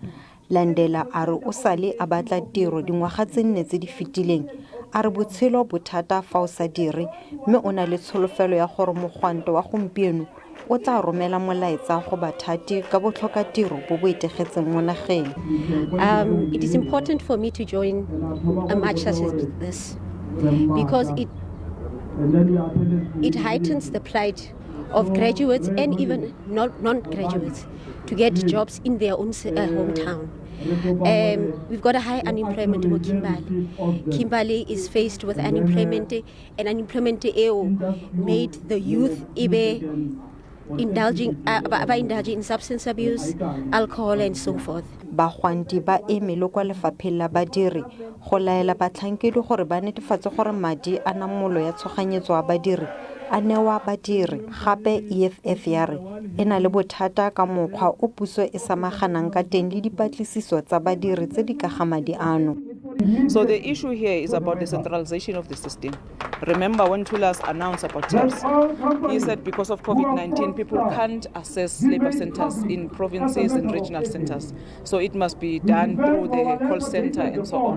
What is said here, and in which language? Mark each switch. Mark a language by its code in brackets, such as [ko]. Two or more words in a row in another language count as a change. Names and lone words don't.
[tn] Landela a re o sale a batla tiro dingwaga tse nne tse di fetileng, a re botshelo bothata fa o sa dire mme o na le tsholofelo ya gore mogwanto wa gompieno o tla romela molaetsa go bathati ka botlhokatiro bo bo itegetseng mo nageng. [en] It is important for me to join a march such as this because it heightens the plight of graduates and even non-graduates to get jobs in their own hometown. We've got a high unemployment in Kimberley. Kimberley is faced with unemployment, and unemployment made the youth indulging in substance abuse, alcohol, and so forth. [tn] Bagwanti ba emele kwa lefapheng la badiri go laela batlhankedi gore ba netefatse gore madi a namolo ya tshoganyetso a badiri a newa badiri. Gape EFF ya re e na le bothata ka mokgwa o puso e samaganang ka teng le dipatlisiso tsa badiri tse di ka ga madi ano. [en] So the issue here is about the centralization of the system. Remember when Tulas announced about TERS, he said because of COVID-19, people can't access labor centers in provinces and regional centers. So it must be done through the call center and so on.